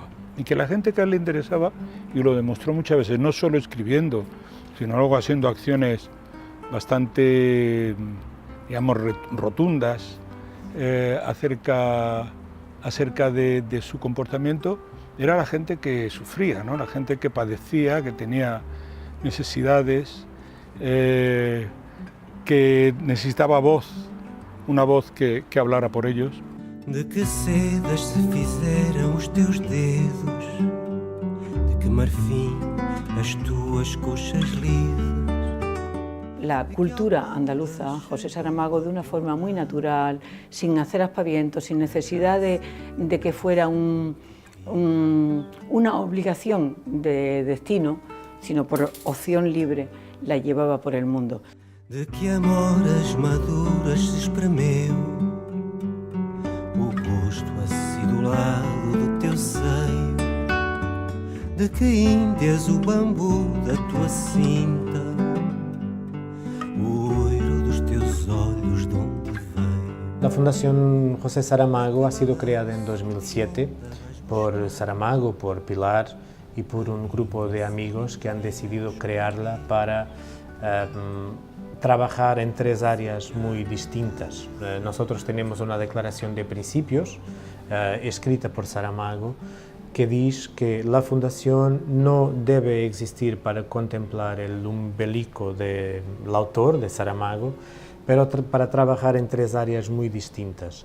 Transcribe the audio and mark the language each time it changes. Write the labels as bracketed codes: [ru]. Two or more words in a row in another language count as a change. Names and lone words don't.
[es] Y que la gente que a él le interesaba, y lo demostró muchas veces, no solo escribiendo, sino luego haciendo acciones bastante, digamos, rotundas acerca de su comportamiento, era la gente que sufría, ¿no? La gente que padecía, que tenía necesidades, que necesitaba voz, una voz que hablara por ellos. [pt] De que sedas se fizeram os teus dedos, de que marfim as tuas coxas lidas. [es] La cultura andaluza, José Saramago, de una forma muy natural, sin hacer aspavientos, sin necesidad de que fuera una obligación de destino, sino por opción libre, la llevaba por el mundo. [pt] De que amoras maduras se espremeu o gosto acidulado do teu seio, de que índias o bambu da tua cinta, o oiro dos teus olhos de onde veio. [es] La Fundación José Saramago ha sido creada en 2007 por Saramago, por Pilar y por un grupo de amigos que han decidido crearla para trabajar en tres áreas muy distintas. Nosotros tenemos una declaración de principios escrita por Saramago que dice que la fundación no debe existir para contemplar el umbelico del autor, de Saramago, pero para trabajar en tres áreas muy distintas.